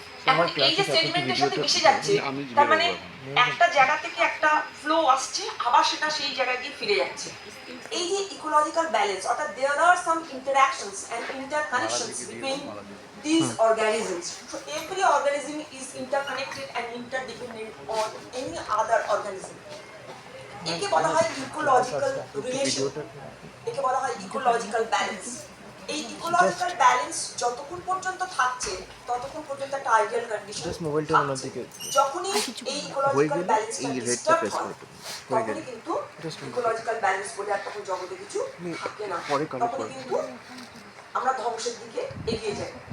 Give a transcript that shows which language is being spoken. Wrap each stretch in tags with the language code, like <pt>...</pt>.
<bn>এখন এই যে সেডিমেন্টের সাথে মিশে যাচ্ছে, তার মানে একটা জায়গা থেকে একটা ফ্লো আসছে, আবার সেটা সেই জায়গায় গিয়ে ফিরে যাচ্ছে। এই যে</bn> <en>Ecological balance, অর্থাৎ there are some interactions and interconnections between these organisms. So every organism is interconnected and interdependent on any other organism.</en> <bn>একে বলা হয় ইকোলজিক্যাল রিলেশন, একে বলা হয় ইকোলজিক্যাল ব্যালেন্স। এই ইকোলজিক্যাল ব্যালেন্স যতক্ষণ পর্যন্ত থাকছে ততক্ষণ পর্যন্ত একটা আইডিয়াল কন্ডিশন। যখনই এই ইকোলজিক্যাল ব্যালেন্সটা ডিস্টার্ব হয় তখনই কিন্তু ইকোলজিক্যাল ব্যালেন্স বলে আর তখন জগতে কিছু থাকে না, তখনই কিন্তু আমরা ধ্বংসের দিকে এগিয়ে যাই।</bn>